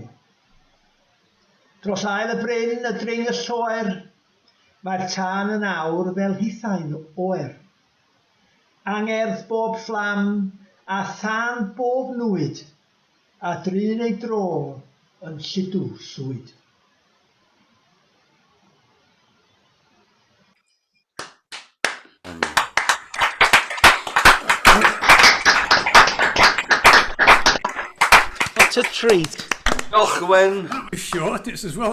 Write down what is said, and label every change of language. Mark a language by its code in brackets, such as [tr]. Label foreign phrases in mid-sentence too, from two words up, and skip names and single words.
[cy] Dros ail y bryn y dring y lloer, mae'r tân yn awr fel hithain oer. Angerdd bob fflam a thân bob nwyd, a drin ei dro yn lludw swyd. [en] What a treat. Och, Gwen. That was short. It's as well.